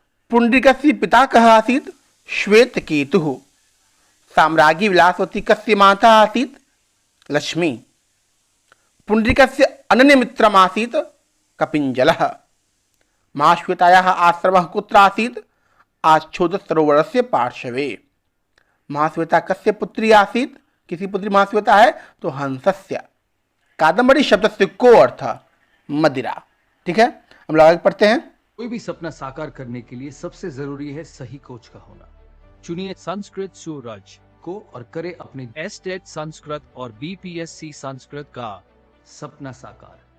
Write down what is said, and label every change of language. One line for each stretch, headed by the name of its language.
Sanskrit: पुंडरीकस्य पिता कः आसीत, श्वेतकेतुः। साम्राज्ञी विलासवती कस्य माता आसीत, लक्ष्मी। पुंडरीकस्य अनन्यमित्रम् आसीत, कपिञ्जलः। महाश्वेतायाः आश्रमः कुत्र आसीत, आच्छोदत सरोवरस्य पार्श्वे। महाश्वेता कस्य पुत्री आसीत,
Hindi: किसी पुत्री महाश्वेता है, तो
Sanskrit: हंसस्य।
Hindi: कादम्बरी शब्द से को अर्थ, मदिरा। ठीक है, हम लोग आगे पढ़ते हैं। कोई भी सपना साकार करने के लिए सबसे जरूरी है सही कोच का होना। चुनिए संस्कृत सूरज को और करे अपने एस्टेट संस्कृत और बीपीएससी संस्कृत का सपना साकार।